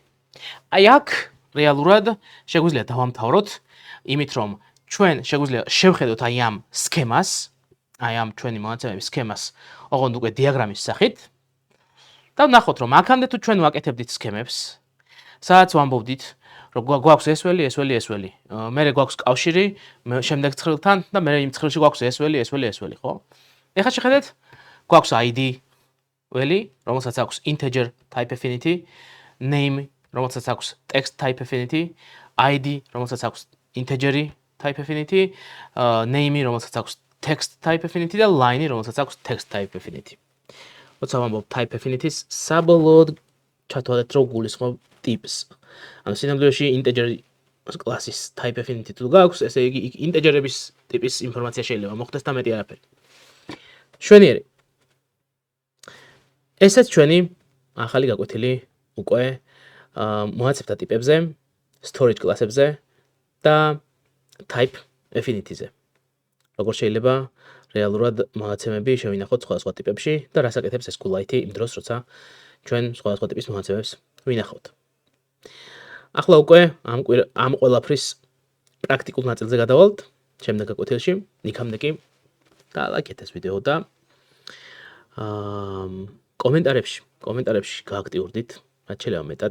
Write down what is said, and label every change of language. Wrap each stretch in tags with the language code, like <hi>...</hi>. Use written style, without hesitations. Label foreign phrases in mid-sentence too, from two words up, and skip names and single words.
<ka>აი აქ რეალურად შეგვიძლია დავამთავროთ იმით, რომ ჩვენ შეგვიძლია შევხედოთ აი ამ სქემას, აი ამ ჩვენი მონაცემების სქემას, ოღონდ უკვე დიაგრამის სახით და ვნახოთ, რომ აქამდე თუ ჩვენ ვაკეთებდით სქემებს, სადაც ვამბობდით, რომ გვაქვს ეს ველი, ეს ველი, ეს ველი. მერე გვაქვს კავშირი შემდეგ ცხრილთან და მერე იმ ცხრილში გვაქვს ეს ველი, ეს ველი, ეს ველი, ხო? ეხლა შეხედეთ, გვაქვს ID ველი, რომელსაც აქვს</ka> <en>integer type affinity,</en> <ka>name, რომელსაც აქვს</ka> <en>text type affinity,</en> <ka>ID, რომელსაც აქვს</ka> <en>integer type affinity,</en> <ka>name, რომელსაც აქვს</ka> <en>text type affinity</en> <ka>და line, რომელსაც აქვს</ka> <en>text type affinity.</en> <ka>როცა ვამბობ</ka> <en>type affinity-</en> <ka>ს, საბოლოოდ ჩათვალეთ, რომ გულისხმობ ტიპს. ანუ სინამდვილეში integer კლასის</ka> <en>type affinity</en> <ka>თუ გაქვს, ესე იგი ინტეჯერების ტიპის ინფორმაცია შეიძლება მოხდეს და მეტი არაფერი. შვენიერი. ესეც ჩვენი ახალი გაკვეთილი უკვე მონაცემთა ტიპებზე, storage კლასებზე და</ka> <en>type affinity-</en> <ka>ზე. როგორ შეიძლება რეალურად მონაცემები შევინახოთ სხვადასხვა ტიპებში და რას აკეთებს ეს კულაითი იმ დროს, როცა ჩვენ სხვადასხვა ტიპის მონაცემებს ვინახავთ. ახლა უკვე ამ ყველაფრის პრაქტიკულ ნაწილზე გადავალთ შემდეგ გაკვეთილში, იქამდე კი დაალაიქეთ ეს ვიდეო და კომენტარებში გააქტიურდით, რაც შეიძლება მეტად.</ka>